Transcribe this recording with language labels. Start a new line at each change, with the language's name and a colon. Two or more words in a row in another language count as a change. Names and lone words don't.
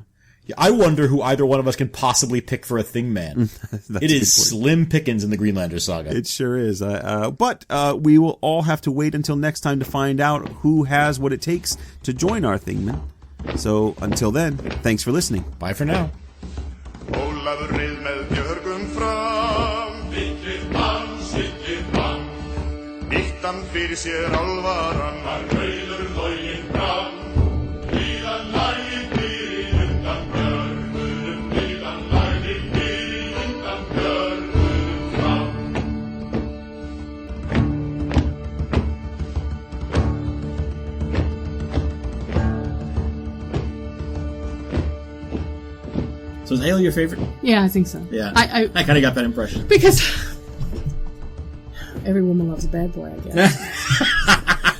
English: Yeah, I wonder who either one of us can possibly pick for a thing man. It is slim pickings in the Greenlander saga. It sure is. But we will all have to wait until next time to find out who has what it takes to join our thingman. So until then, thanks for listening. Bye for now.
Icelandic: Ólafur reið með björgum fram, siglir mann, nýtt hann fyrir sér álvaran, var rauður loginn fram, líðan lagið fyrir undan björgunum, líðan lagið fyrir undan björgunum fram.
English: So is ale your favorite? Yeah, I think so. Yeah. I kind of got that impression. because every woman loves a bad boy, I guess.